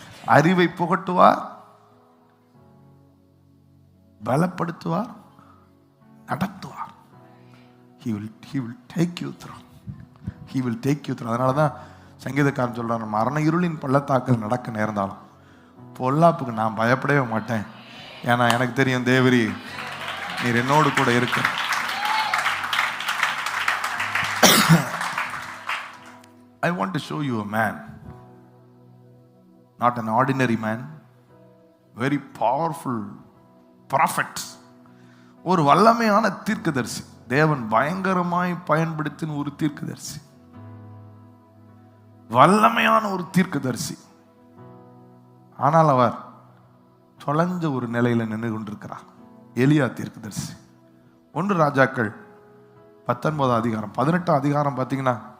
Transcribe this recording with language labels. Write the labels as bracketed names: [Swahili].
[Tamil] அறிவை புகட்டுவார், பலப்படுத்துவார், நடத்துவார். [English] he will take you through. he will take you through. [Tamil] அதனால தான் சங்கீதக்காரன் சொல்றான், மரண இருளின் பள்ளத்தாக்கள் நடக்க நேர்ந்தாலும் பொல்லாப்புக்கு நான் பயப்படவே மாட்டேன், ஏன்னா எனக்கு தெரியும் தேவரி நீர் என்னோடு கூட இருக்க. [English] I want to show you a man, not an ordinary man, very powerful prophet. [Tamil] ஒரு வல்லமையான தீர்க்கதரிசி, தேவன் பயங்கரமாய் பயன்படுத்தின ஒரு தீர்க்கதரிசி, வல்லமையான ஒரு தீர்க்கதரிசி. ஆனால் அவர் தொலைஞ்ச ஒரு நிலையில நின்று கொண்டிருக்கிறார். எலியா தீர்க்கதரிசி. 1 ராஜாக்கள் 19 அதிகாரம் 18 அதிகாரம் பார்த்தீங்கன்னா